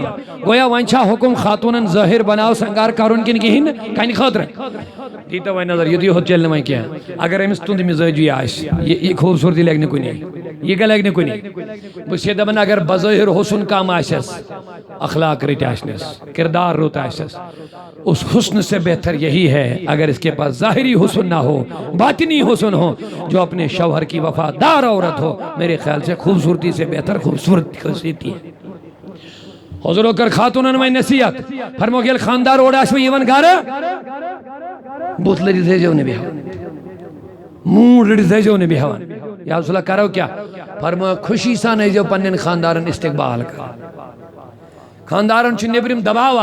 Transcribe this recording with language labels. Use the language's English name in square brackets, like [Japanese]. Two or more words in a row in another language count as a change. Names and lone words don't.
[Kashmiri] گویا وۄنۍ چھا حکم خاتوٗنن ظٲہر بناو سنگار کرُن کِنہٕ کِہیٖنۍ نہٕ کَنہِ خٲطرٕ دیٖتو وۄنۍ نظر یُتُے ہوت چلہِ نہٕ وۄنۍ کینٛہہ، اگر أمِس تُنٛد مزٲجی آسہِ یہِ خوٗبصوٗرتی لگہِ نہٕ کُنے، یہ لگہِ نہٕ کُنے، بہٕ چھُس دپان اگر بظٲہر حسن کم آسٮ۪س اخلاق رٕتۍ آسنس کردار رُت آسٮ۪س [Urdu] اس حسن سے بہتر یہی ہے اگر اس کے پاس ظاہری حسن نہ ہو باطنی حسن ہو، جو اپنے شوہر کی وفادار عورت ہو، میرے خیال سے خوبصورتی سے بہتر خوبصورتی ہے۔ [Kashmiri] حضورو کر خاتونن وۄنۍ نصیحت فرموکھ ییٚلہِ خاندار اور آسوٕ یِوان گرٕ بُتھ لٔرِتھ ٲسۍزیو نہٕ بیٚہوان، موٗڈ رٔٹِتھ ٲسۍزیو نہٕ بیٚہوان، یا رسول اللہ کرو کیٛاہ فرموکھ خوشی سان ٲسۍزیو پننٮ۪ن خاندارن استقبال کران، خاندارن چھ نبرم دباو